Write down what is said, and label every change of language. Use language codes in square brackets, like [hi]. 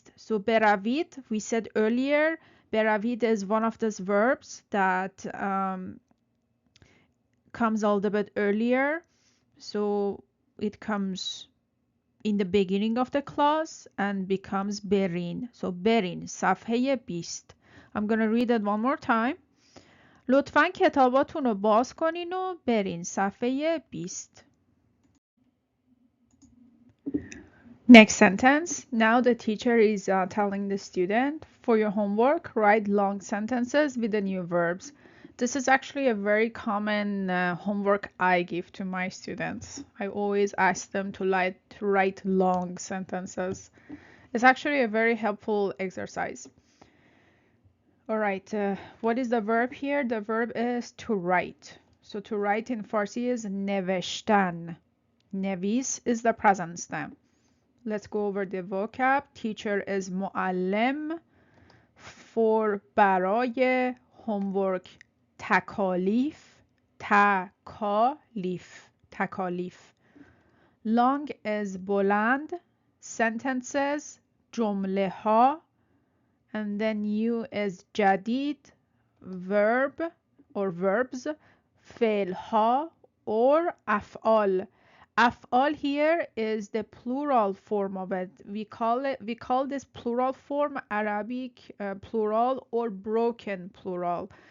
[en] So بروید, we said earlier, بروید is one of those verbs that comes a little bit earlier. So it comes in the beginning of the clause and becomes برین. [fa] So برین صفحه 20. [en] I'm going to read it one more time. [fa] لطفاً کتاباتون رو باز کنین و برین صفحه 20. [en] Next sentence. Now the teacher is telling the student, for your homework, write long sentences with the new verbs. This is actually a very common homework I give to my students. I always ask them to write long sentences. It's actually a very helpful exercise. All right, what is the verb here? The verb is to write. So to write in Farsi is نوشتن. نویس is the present stem. Let's go over the vocab. Teacher is معلم. For برای homework تکالیف. [fa] تکالیف. [en] Long is بلند. Sentences جمله ها. And then new is جدید, verb or verbs, فعل ها or أفعال. أفعال here is the plural form of it. We call this plural form Arabic plural or broken plural.